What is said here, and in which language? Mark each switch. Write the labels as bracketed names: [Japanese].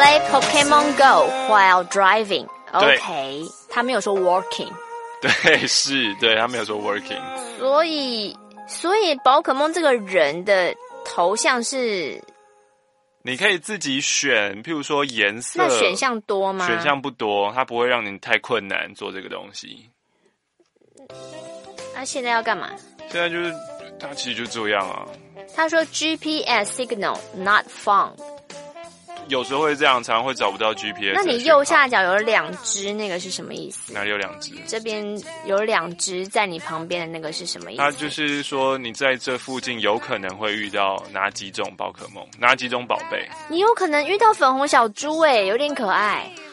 [English] Pokemon Go while driving. OK. [Chinese] 他没有说 walking. 对，是，对，他没有说 walking. 所以宝可梦这个人的头像是，你可以自己选，譬如说颜色。那选项多吗？选项不多，他不会让你太困难做这个东西。那现在要干嘛？现在就是他其实就这样啊。他说 [English] GPS signal not found. [Chinese] 有时候会这样，常会找不到 GPS。那你右下角有两只，那个是什么意思？哪里有两只？这边有两只在你旁边的那个是什么意思？它就是说你在这附近有可能会遇到哪几种宝可梦，哪几种宝贝。你有可能遇到粉红小猪，欸，有点可爱。